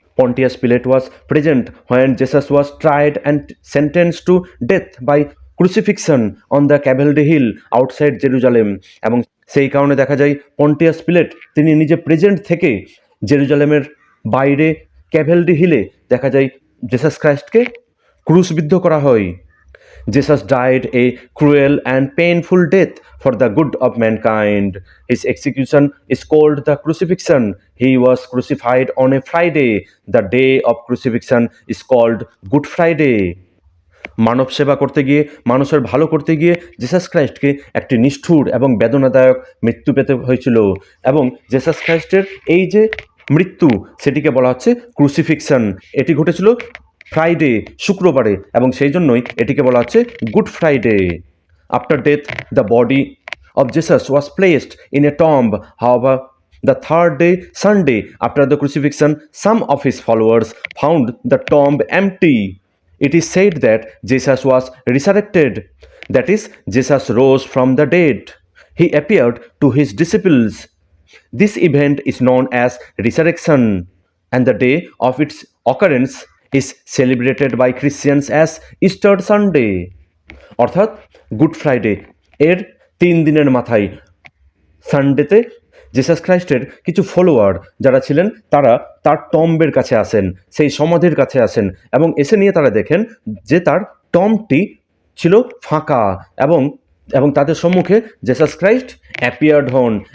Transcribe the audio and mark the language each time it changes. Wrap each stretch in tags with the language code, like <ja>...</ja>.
<en>Pontius Pilate was present when Jesus was tried and sentence to death by crucifixion on the cavalry hill outside Jerusalem.</en> <bn>এবং সেই কারণে দেখা যায় Pontius pellet তিনি নিজে প্রেজেন্ট থেকে জেরুজালেমের বাইরে ক্যাভেলরি হিলে দেখা যায় জেসাস ক্রাইস্টকে ক্রুশবিদ্ধ করা হয়।</bn> <en>Jesus died a cruel and painful death for the good of mankind. His execution is called the crucifixion. He was crucified on a Friday. The day of crucifixion is called Good Friday.</en> <bn>মানব সেবা করতে গিয়ে, মানুষের ভালো করতে গিয়ে Jesus ক্রাইস্টকে একটি নিষ্ঠুর এবং বেদনাদায়ক মৃত্যু পেতে হয়েছিল। এবং জেসাস ক্রাইস্টের এই যে মৃত্যু, সেটিকে বলা হচ্ছে ক্রুসিফিকশন। এটি ঘটেছিল ফ্রাইডে, শুক্রবারে, এবং সেই জন্যই এটিকে বলা হচ্ছে good Friday.</bn> <en>After death the body of Jesus was placed in a tomb. However, the third day, Sunday, after the crucifixion, some of his followers found the tomb empty. It is said that Jesus was resurrected. That is, Jesus rose from the dead. He appeared to his disciples. This event is known as resurrection, and the day of its occurrence is celebrated by Christians as Easter Sunday.</en> <bn>অর্থাৎ good Friday এর 3 দিনের মাথায় সানডেতে Jesus ক্রাইস্টের কিছু follower যারা ছিলেন তারা তার টম্বের কাছে আসেন, সেই সমাধির কাছে আসেন, এবং এসে নিয়ে তারা দেখেন যে তার টম্বটি ছিল ফাঁকা, এবং তাদের সম্মুখে জেসাস ক্রাইস্ট অ্যাপিয়ার্ড হন।</bn>